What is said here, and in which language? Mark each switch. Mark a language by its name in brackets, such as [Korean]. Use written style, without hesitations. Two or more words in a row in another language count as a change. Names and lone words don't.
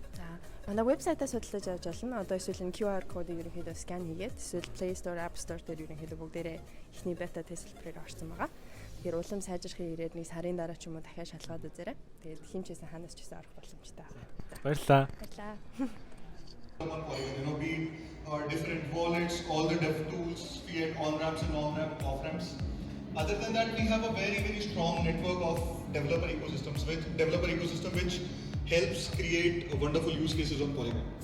[Mongolian] Манай вебсайтаас судалж авч болно. Одоо эсвэл энэ QR кодыг ерөнхийдөө скан хийгээд эсвэл Play Store, App Store дээр ерөнхийдөө бүгдээрээ ихний бета тест хэлбэрээр орсон байгаа. Тэгэхээр улам сайжрахын ирээд нэг сарын дараа ч юм уу дахиад шалгаад үзээрэй. Тэгээд хинчээсэн ханаас ч гэсэн орох боломжтой байна. Баярлалаа. Баярлалаа. [English] Different wallets, all the dev tools, fiat on-ramps and off-ramps. Other than that, we have a very strong network of developer ecosystem which helps create wonderful use cases on Polygon.